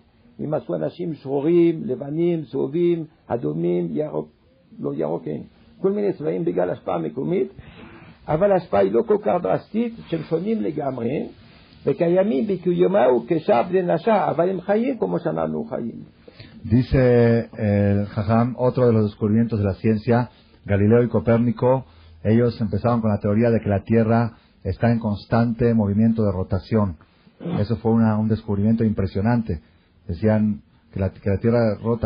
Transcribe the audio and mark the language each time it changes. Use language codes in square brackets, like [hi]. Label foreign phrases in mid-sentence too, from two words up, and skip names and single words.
[he] אם עשו אנשים שחורים, לבנים, צהובים, אדומים, ירוק, לא ירוק אין, כל מיני צבעים בגלל השפעה מקומית, אבל ההשפעה היא לא כל כך דרסטית, שהם שונים לגמרי, וקיימים בקיומם כשאר בני נשה, אבל הם חיים כמו שאנחנו חיים. [es] Dice el Jajam, otro de los descubrimientos de la ciencia, Galileo y Copérnico, ellos empezaron con la teoría de que la Tierra está en constante movimiento de rotación. Eso fue un descubrimiento impresionante. Decían que la Tierra rota.